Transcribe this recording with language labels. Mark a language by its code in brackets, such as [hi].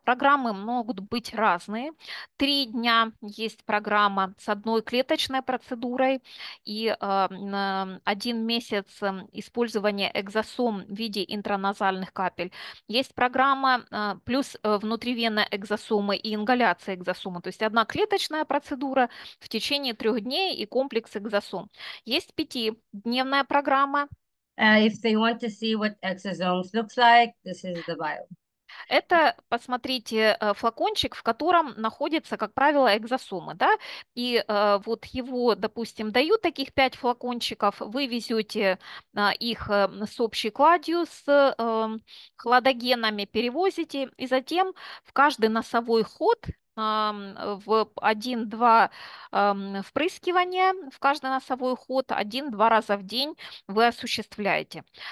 [ru] Программы могут быть разные. 3 дня есть программа с одной клеточной процедурой и 1 месяц использования экзосом в виде интраназальных капель. Есть программа плюс внутривенная экзосомы и ингаляция экзосома, то есть одна клеточная процедура в течение 3 дней и комплекс экзосом. Есть 5-дневная программа. [en] If they want to see what exosomes looks like, this is the bio. [ru] Это, посмотрите, флакончик, в котором находятся, как правило, экзосомы, да, и вот его, допустим, дают таких 5 флакончиков, вы везете их с общей кладью, с хладогенами перевозите, и затем в каждый носовой ход в 1-2 впрыскивания, в каждый носовой ход 1-2 раза в день вы осуществляете.